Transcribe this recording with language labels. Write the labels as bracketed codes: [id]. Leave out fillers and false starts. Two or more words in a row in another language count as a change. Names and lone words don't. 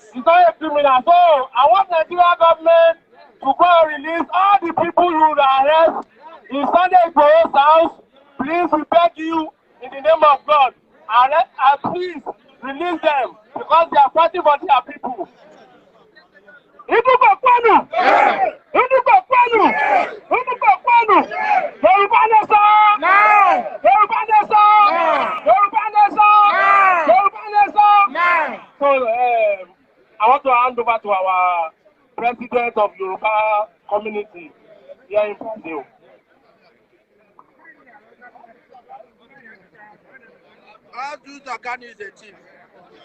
[en] He's not a criminal. So I want Nigeria government to go and release all the people you arrest in Sunday Igboho's house. Please, we beg you in the name of God. Please release them because they are fighting for their people. Ìdúgbò kwanu! Ìdúgbò kwanu! Ìdúgbò kwanu! Yorùbá nation! Yorùbá nation! Yorùbá nation! Yorùbá nation! So I want to hand over to our president of Yoruba community here in Brazil. Orji Uso Kanu is a thief.